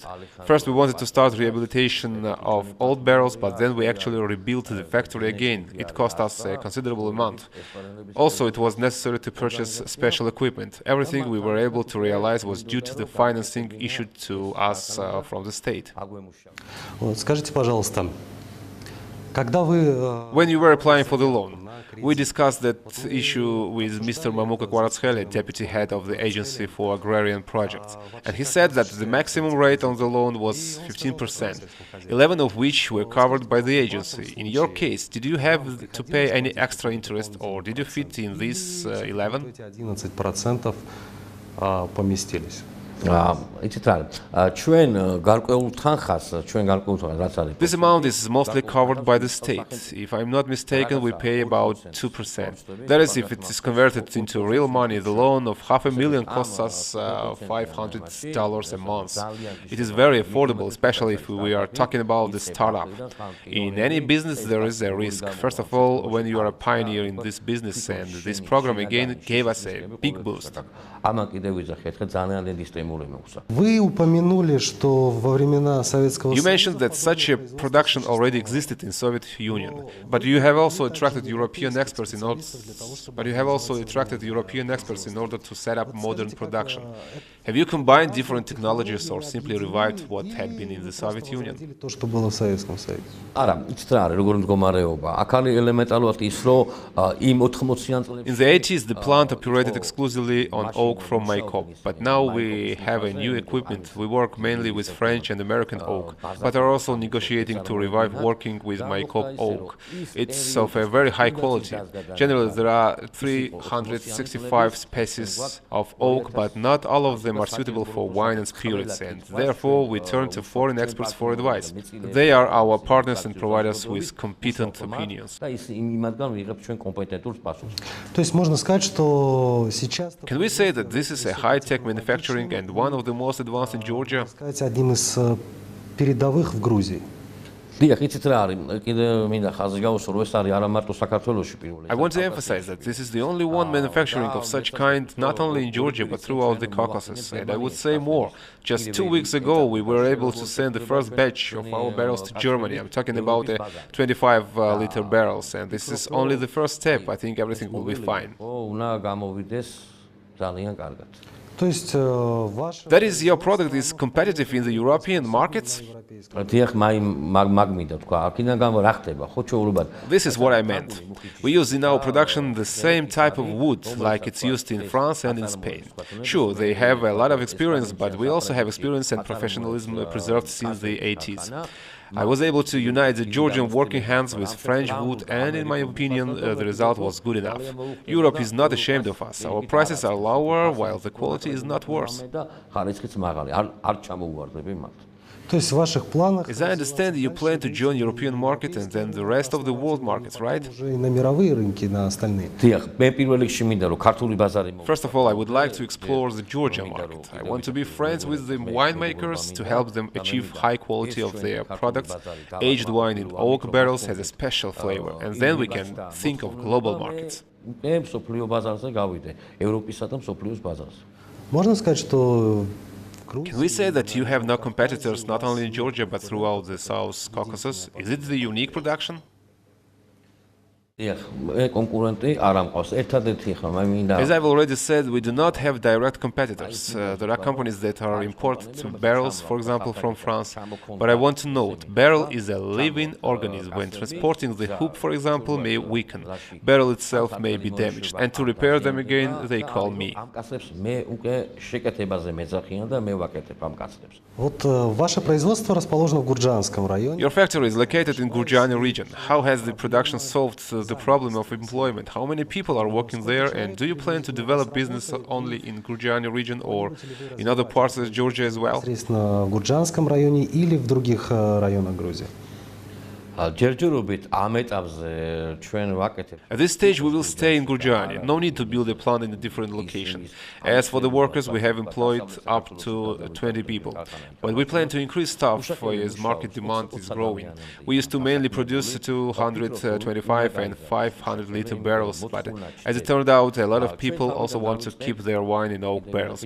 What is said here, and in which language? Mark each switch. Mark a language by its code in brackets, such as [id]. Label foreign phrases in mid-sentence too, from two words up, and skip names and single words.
[en] First, we wanted to start rehabilitation of old barrels, but then we actually rebuilt the factory again. It cost us a considerable amount. Also, it was necessary to purchase special equipment. Everything we were able to realize was due to the financing issued to us from the state. [ru] Скажите, пожалуйста, когда вы... [en] When you were applying for the loan, we discussed that issue with Mr. MAMUKA KVARATSKHELIA, deputy head of the Agency for Agrarian Projects, and he said that the maximum rate on the loan was 15%, 11 of which were covered by the agency. In your case, did you have to pay any extra interest, or did you fit in this 11? [ru] 11% поместились. [ka] იცით რა ჩვენ გარკვეულ თანხას ჩვენ გარკვეულ თანხას რაც არის [en] This amount is mostly covered by the state. If I'm not mistaken, we pay about 2%. That is, if it is converted into real money, the loan of $500,000 costs us $500 a month. It is very affordable, especially if we are talking about the startup. In any business, there is a risk. First of all, when you are a pioneer in this business, and this program again gave us a big boost. [ru] Вы упомянули, что во времена Советского [en] You [ru] Союза [en] mentioned that such a production already existed in Soviet Union, but you have also attracted European experts in order. To set up modern production. Have you combined different technologies or simply revived what had been in the Soviet Union? [ru] то, что было в Советском Союзе. [ka] არა იცით რა არის როგორი მდგომარეობა აქ არის ელემენტარულად ის რომ იმ 80-იან წლებში [en] In the 80s, the plant operated exclusively on oak from Maikop, but now we have a new equipment. We work mainly with French and American oak, but are also negotiating to revive working with Maikop oak. It's of a very high quality. Generally, there are 365 species of oak, but not all of them are suitable for wine and spirits, and therefore we turn to foreign experts for advice. They are our partners and provide us with competent opinions. [ka] და ის იმათგან ვიღებთ ჩვენ კომპეტენტურს პასუხს. [ru] То есть можно сказать, что сейчас [en] Can we say that this is a high-tech manufacturing and one of the most advanced in Georgia? [ru] сказать одним из передовых в Грузии. [ka] დიახ, იცით რა არის, კიდე მინდა ხაზი გავუსვა, რომ ეს არის არა მარტო საქართველოში პირველი. [en] I want to emphasize that this is the only one manufacturing of such kind not only in Georgia but throughout the Caucasus. And I would say more. Just 2 weeks ago we were able to send the first batch of our barrels to Germany. I'm talking about 25-liter barrels, and this is only the first step. I think everything will be fine. [ka] უნდა გამოვიდეს ძალიან კარგად. [ru] То есть ваш [en] That is, your product is competitive in the European markets? [ka] დიახ, მაგმინდა თქვა, აქედან გამო რა ხდება, ხო ჩვეულებად. [en] This is what I meant. We use in our production the same type of wood like it's used in France and in Spain. Sure, they have a lot of experience, but we also have experience and professionalism preserved since the 80s. I was able to unite the Georgian working hands with French wood, and in my opinion, the result was good enough. Europe is not ashamed of us. Our prices are lower, while the quality is not worse. [ka] ხარისხიც მაღალი, არ ჩამოუვარდები მათ. [ru] То есть в ваших планах [en] As I understand, you plan to join European market and then the rest of the world markets, right? [ru] уже и на мировые рынки, на остальные. [ka] დიახ, მე პირველ რიგში მინდა რომ ქართული ბაზარი [en] First of all, I would like to explore the Georgian market. I want to be friends with the winemakers to help them achieve high quality of their products. Aged wine in oak barrels has a special flavor, and then we can think of global markets. [ka] მე მსოფლიო ბაზარზე გავიდე, ევროპისა და მსოფლიოს ბაზარზე. [ru] Можно сказать, что [en] Can we say that you have no competitors not only in Georgia but throughout the South Caucasus? Is it the unique production? [ka] დიახ, მე კონკურენტი არ ამყავს. ერთადერთი ხომ მე მინდა [en] As I've already said, we do not have direct competitors. There are companies that are imported barrels, for example, from France. But I want to note, barrel is a living organism. When transporting the hoop, for example, may weaken. Barrel itself may be damaged. And to repair them again, they call me. [ka] ამ კაცებს მე უკვე შეკეთებაზე მეძახიან და მე ვაკეთებ ამ კაცებს. [ru] вот ваше производство расположено в Гурджанском районе. [en] Your factory is located in Gurjani region. How has the production solved the problem of employment? How many people are working there? And do you plan to develop business only in Gurjani region or in other parts of Georgia as well? [ru] Непосредственно в Гурджанском районе или в других районах Грузии. [ka] ჯერჯერობით ამ ეტაპზე ჩვენ ვაკეთებ. [en] At this stage, we will stay in Gurjani. No need to build a plant in a different location. As for the workers, we have employed up to 20 people. But we plan to increase staff as market demand is growing. We used to mainly produce 225 and 500-liter barrels, but as it turned out, a lot of people also want to keep their wine in oak barrels.